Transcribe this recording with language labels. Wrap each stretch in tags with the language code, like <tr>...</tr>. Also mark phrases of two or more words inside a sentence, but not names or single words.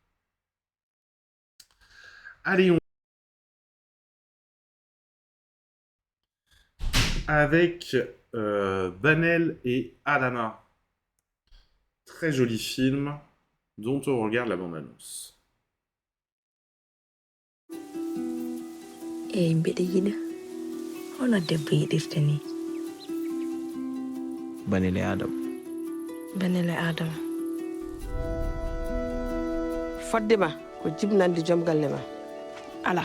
<fr>Allez, avec Banel et Adama. Très joli film dont on regarde la bande-annonce.</fr> <ff>Eyi mbiɗa yiɗa hono debbo yiɗirta ni. Banele Adam. Banele Adama. fodde ma ko jibnande joom galle ma ala</ff>